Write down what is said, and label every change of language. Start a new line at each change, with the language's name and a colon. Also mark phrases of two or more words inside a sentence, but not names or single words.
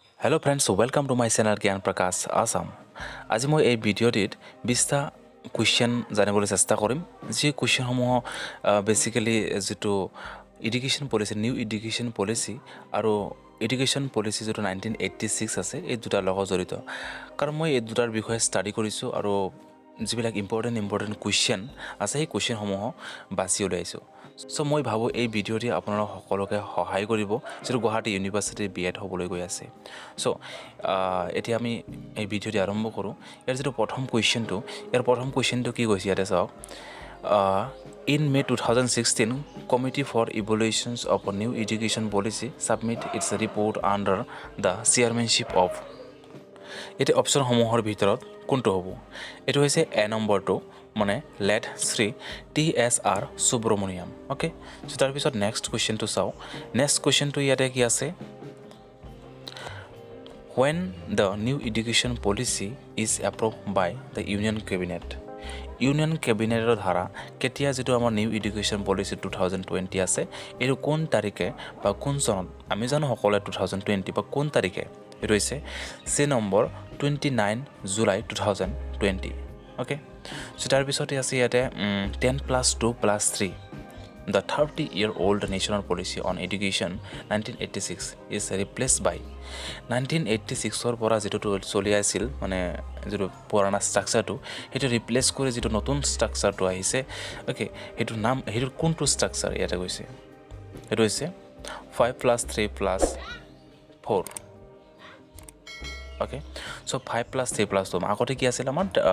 English: Hello friends, welcome to my channel Gyan Prakash Assam.
Assamese: আজি মই এই ভিডিঅ'টিত 20টা কুৱেশ্যন জানিবলৈ চেষ্টা কৰিম যি কুৱেশ্যনসমূহ বেসিক্যালি যেটো
English: education policy new education policy
Assamese: আৰু
English: education policy
Assamese: যেটো 1986 আছে এই দুটাৰ লগত জড়িত কাৰণ মই এই দুটাৰ বিষয়ে ষ্টাডি কৰিছো আৰু যিবিলাক
English: important question
Assamese: আছে এই কুৱেশ্যনসমূহ বাছি উলিয়াইছো সো মই ভাবো এই ভিডিঅ'টি আপোনালোক সকলোকে সহায় কৰিব যেটো গুৱাহাটী ইউনিভাৰ্সিটি বিএড হ'বলৈ গৈ আছে সো এতিয়া আমি এই ভিডিঅ'টি আৰম্ভ কৰো ইয়াৰ যেটো প্ৰথম কুৱেশ্যনটো কি কৈছে ইয়াতে চাওক
English: in May 2016 Committee for Evaluations of a New Education Policy submit its report under the chairmanship of
Assamese: এতে অপশন সমূহৰ ভিতৰত কোনটো হ'ব এটো হৈছে এ নম্বৰটো মানে লেট শ্ৰী TSR সুব্ৰমণিয়াম
English: okay so
Assamese: তাৰ পিছত নেক্সট কুৱেশ্যনটো চাও নেক্সট কুৱেশ্যনটো ইয়াতে কি আছে
English: when the new education policy is approved by the union cabinet
Assamese: ইউনিয়ন ক্যাবিনেটৰ ধাৰা কেতিয়া যেটো আমাৰ
English: new education policy
Assamese: 2020 আছে এৰ কোন তাৰিখে বা কোন চনত আমি জানো সকলে 2020 বা কোন তাৰিখে এটো হৈছে সি নম্বৰ 29 জুলাই 2020
English: okay so
Assamese: তাৰ পিছতে আছে ইয়াতে 10+2+3
English: The 30-year-old national policy on education 1986 is replaced by 1986
Assamese: or পৰা যেটো চলি আছিল মানে যেটো পুৰণা ষ্ট্ৰাকচাৰটো হেটো ৰিপ্লেস কৰি যেটো নতুন ষ্ট্ৰাকচাৰটো আহিছে ওকে হেটো নাম হেটো কোনটো ষ্ট্ৰাকচাৰ ইয়াতে গৈছে হেটো হৈছে 5+3+4
English: okay so
Assamese: 5+3+2 আগতে কি আছিল আমাৰ